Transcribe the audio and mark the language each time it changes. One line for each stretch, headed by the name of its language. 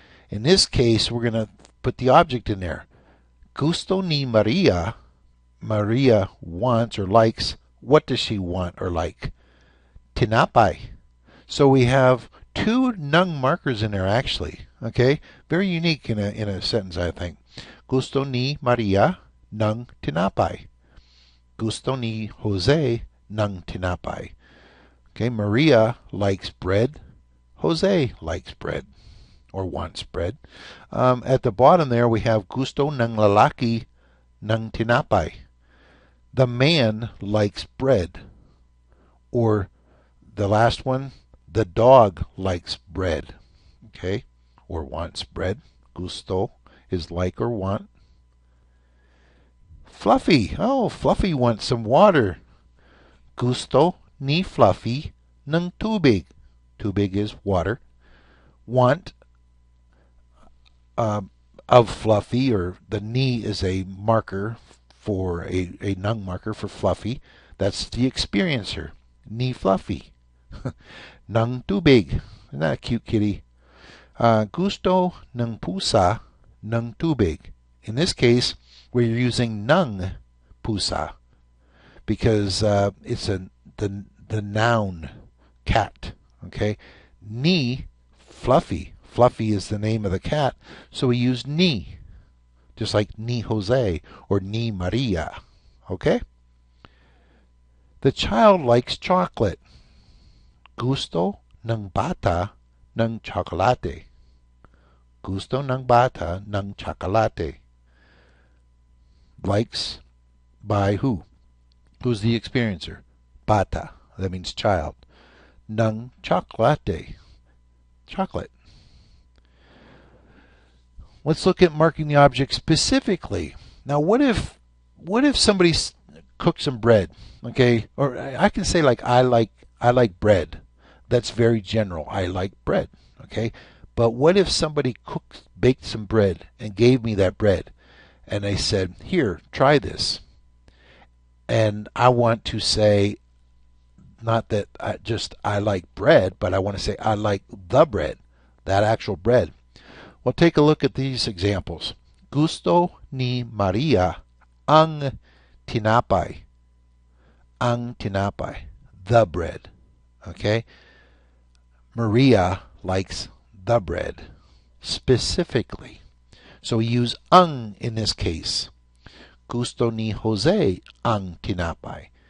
English: In this case, we're going to put the object in there.
Filipino: Gusto ni Maria.
English: Maria wants or likes. What does she want or like? Tinapay. So we have two nung markers in there actually. Okay, very unique in a sentence, I think.
Filipino: Gusto ni Maria ng tinapay. Gusto ni Jose ng tinapay.
English: Okay, Maria likes bread. Jose likes bread or wants bread. At the bottom there we have
Filipino: gusto ng lalaki ng tinapay.
English: The man likes bread. Or the last one, the dog likes bread. Okay, or wants bread. Gusto is like or want. Fluffy. Oh, Fluffy wants some water.
Filipino: Gusto ni Fluffy ng tubig.
English: Tubig is water. Want of Fluffy, or the ni is a marker for a nung marker for Fluffy. That's the experiencer.
Filipino: Ni Fluffy. Ng tubig.
English: Isn't that a cute kitty?
Filipino: Gusto ng pusa ng tubig.
English: In this case, we're using ng pusa because it's the noun cat. Okay, ni Fluffy. Fluffy is the name of the cat, so we use ni, just like ni Jose or ni Maria. Okay. The child likes chocolate.
Filipino: Gusto ng bata ng chocolate. Gusto ng bata ng chocolate.
English: Likes by who? Who's the experiencer? Bata. That means child.
Filipino: Ng chocolate. Chocolate.
English: Let's look at marking the object specifically. Now, what if somebody cooks some bread? Okay, or I can say like I like bread. That's very general. I like bread. Okay, but what if somebody baked some bread and gave me that bread, and they said, "Here, try this," and I want to say, not that I like bread, but I want to say I like the bread, that actual bread. Well, take a look at these examples.
Filipino: Gusto ni Maria ang tinapay. Ang tinapay,
English: the bread. Okay? Maria likes the bread specifically. So we use ang in this case.
Filipino: Gusto ni Jose ang tinapay.